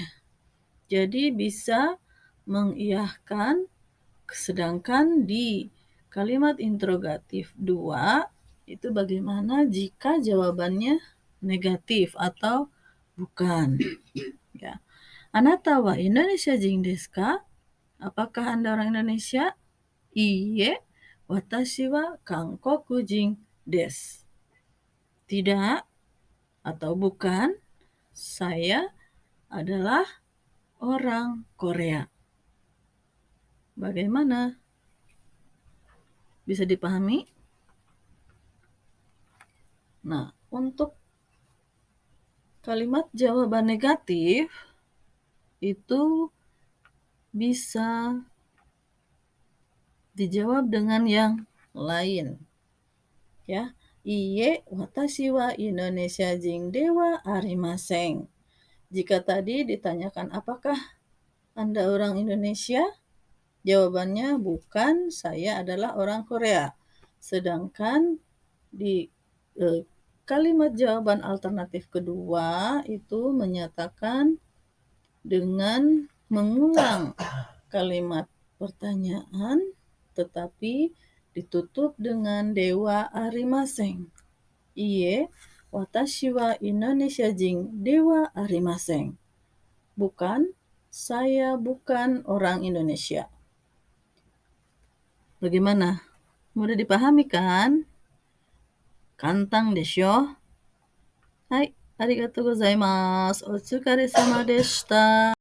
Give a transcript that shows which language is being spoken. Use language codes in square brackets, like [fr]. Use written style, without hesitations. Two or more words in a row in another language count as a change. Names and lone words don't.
[id] Jadi bisa mengiyahkan, sedangkan di kalimat interrogatif 2 itu bagaimana jika jawabannya negatif atau bukan. Ya. [ja] あなたはインドネシア人ですか? [id] Apakah Anda orang Indonesia? [ja] いいえ、私は韓国人です. [id] Tidak atau bukan, saya adalah orang Korea. Bagaimana? Bisa dipahami? Nah, untuk kalimat jawaban negatif itu bisa dijawab dengan yang lain. Ya, [ja] いいえ私はインドネシア人ではありません. [id] Jika tadi ditanyakan apakah Anda orang Indonesia? Jawabannya bukan, saya adalah orang Korea. Sedangkan di kalimat jawaban alternatif kedua itu menyatakan dengan mengulang kalimat pertanyaan tetapi ditutup dengan [ja] ではありません. いいえ、私はインドネシア人ではありません. [id] Bukan, saya bukan orang Indonesia. Bagaimana? Mudah dipahami kan? [ja] 簡単でしょう? はい、ありがとうございます. お疲れ様でした.